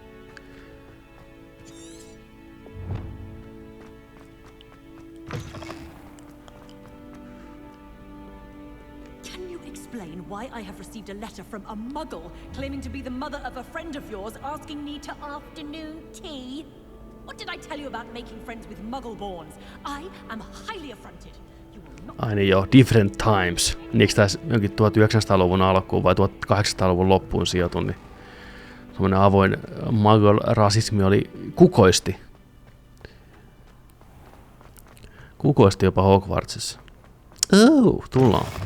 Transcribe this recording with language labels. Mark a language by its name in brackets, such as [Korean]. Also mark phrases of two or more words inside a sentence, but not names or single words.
[English] Why I have received a letter from a muggle claiming to be the mother of a friend of yours asking me to afternoon tea? What did I tell you about making friends with muggle-borns? I am highly affronted. You will [Finnish] Ai niin joo, [English] Different Times. [Finnish] Niinkö tässä jonkin 1900-luvun alkuun vai 1800-luvun loppuun sijoitu, niin semmoinen avoin magol-rasismi oli kukoisti. Kukoisti jopa Hogwartsissa. Tullaan.